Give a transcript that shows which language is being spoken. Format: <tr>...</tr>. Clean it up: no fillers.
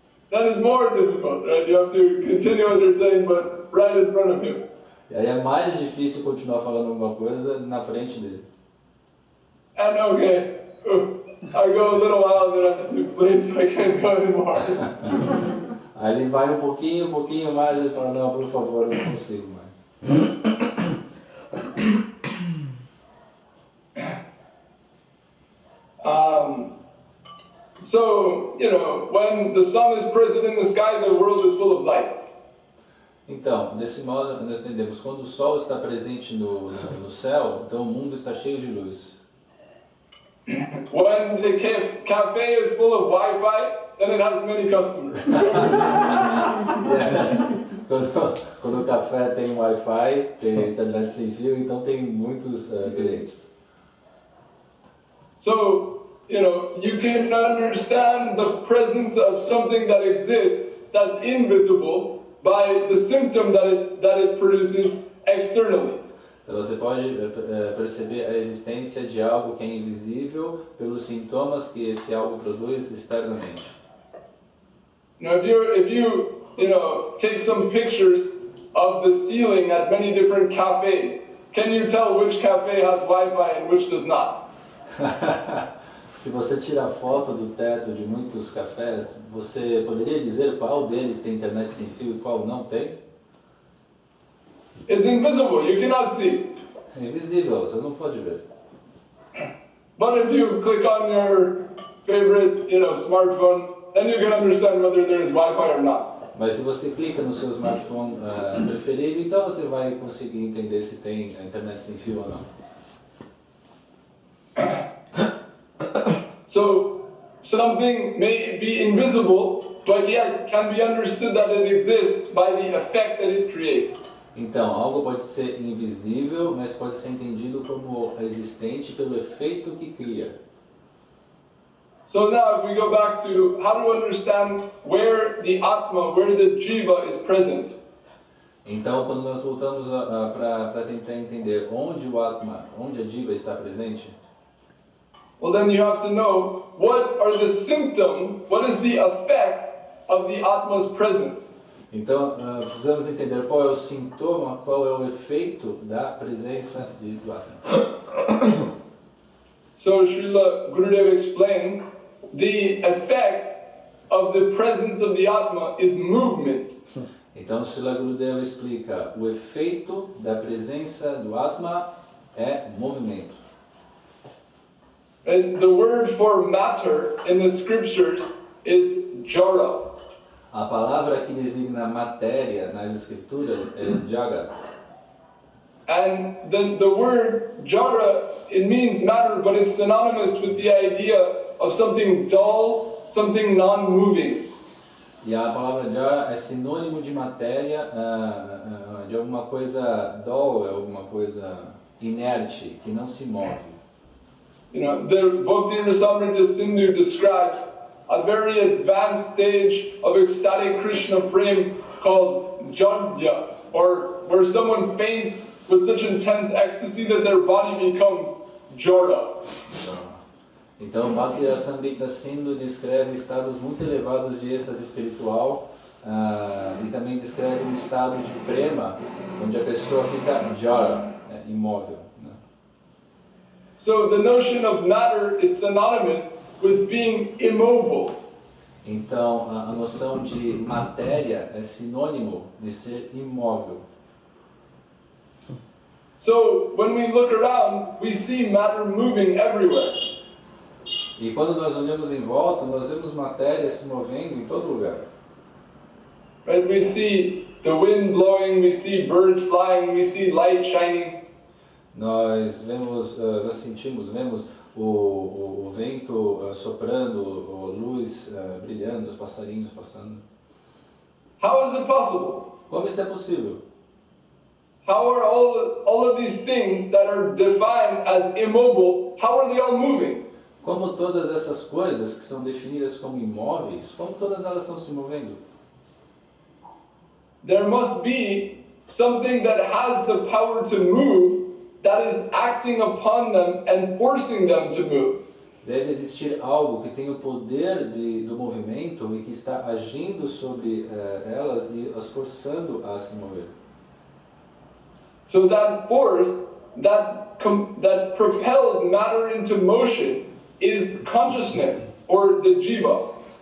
<en>That is more difficult, right? You have to continue what they're saying, but right in front of him.</en> <pt>E aí é mais difícil continuar falando alguma coisa na frente dele.</pt> <en>And okay, I go a little while, then I have to please, I can't go anymore.</en> <pt>Aí ele vai um pouquinho mais, ele fala, não, por favor, eu não consigo mais.</pt> <en>So, when the sun is present in the sky, the world is full of light.</en> <pt>Então, desse modo, nós entendemos, quando o sol está presente no céu, então o mundo está cheio de luz.</pt> <en>When the cafe is full of Wi-Fi, then it has many customers. Yes.</en> <pt>Quando o café tem Wi-Fi, tem internet sem fio, então tem muitos clientes.</pt> <en>So, you can understand the presence of something that exists that's invisible by the symptom that it produces externally.</en> <pt>Então você pode perceber a existência de algo que é invisível pelos sintomas que esse algo produz externamente.</pt> <en>If you take some pictures of the ceiling at many different cafes, can you tell which cafe has Wi-Fi and which does not?</en> <pt>Se você tira foto do teto de muitos cafés, você poderia dizer qual deles tem internet sem fio e qual não tem?</pt> <en>It's invisible, you cannot see.</en> <pt>É invisível, você não pode ver.</pt> <en>But if you click on your favorite, smartphone, then you can understand whether there is Wi-Fi or not.</en> <pt>Mas se você clica no seu smartphone preferido, então você vai conseguir entender se tem internet sem fio ou não.</pt> <en>So, something may be invisible, but yet can be understood that it exists by the effect that it creates.</en> <pt>Então, algo pode ser invisível, mas pode ser entendido como existente pelo efeito que cria.</pt> <en>So now if we go back to how to understand where the Atma, where the Jiva is present.</en> <pt>Então, quando nós voltamos para tentar entender onde o Atma, onde a Jiva está presente,</pt> <en>well then you have to know what are the symptoms, what is the effect of the Atma's presence.</en> <pt>então precisamos entender qual é o sintoma, qual é o efeito da presença do Atma.</pt> <en>So Srila Gurudev explains, the effect of the presence of the Atma is movement.</en> <pt>Então, Srila Gurudeva explica, o efeito da presença do Atma é movimento.</pt> <en>And the word for matter in the scriptures is jara.</en> <pt>A palavra que designa matéria nas escrituras é Jagat.</pt> <en>And the word jara, it means matter, but it's synonymous with the idea of something dull, something non-moving.</en> <pt>E a palavra Jara é sinônimo de matéria, de alguma coisa</pt> <en>dull,</en> <pt>alguma coisa inerte, que não se move.</pt> <en>You know, the Bhakti Rasamrita Sindhu describes a very advanced stage of ecstatic Krishna prema called Jadya, or where someone faints with such intense ecstasy that their body becomes Jara.</en> <pt>Então, Bhakti Rasamrita Sindhu descreve estados muito elevados de êxtase espiritual e também descreve um estado de prema, onde a pessoa fica jara, imóvel. Né?</pt> <en>So the notion of matter is synonymous with being immobile.</en> <pt>Então, a noção de matéria é sinônimo de ser imóvel.</pt> <en>So when we look around, we see matter moving everywhere.</en> <pt>E quando nós olhamos em volta, nós vemos matéria se movendo em todo lugar.</pt> <en>Right? We see the wind blowing, we see birds flying, we see light shining.</en> <pt>Nós vemos, vemos o vento soprando, a luz brilhando, os passarinhos passando.</pt> <en>How is it possible?</en> <pt>Como isso é possível?</pt> <en>How are all of these things that are defined as immobile, how are they all moving?</en> <pt>Como todas essas coisas que são definidas como imóveis, como todas elas estão se movendo?</pt> <en>There must be something that has the power to move that is acting upon them and forcing them to move.</en> <pt>Deve existir algo que tem o poder do movimento e que está agindo sobre elas e as forçando a se mover.</pt> <en>So that force that propels matter into motion is consciousness, or the jiva.</en>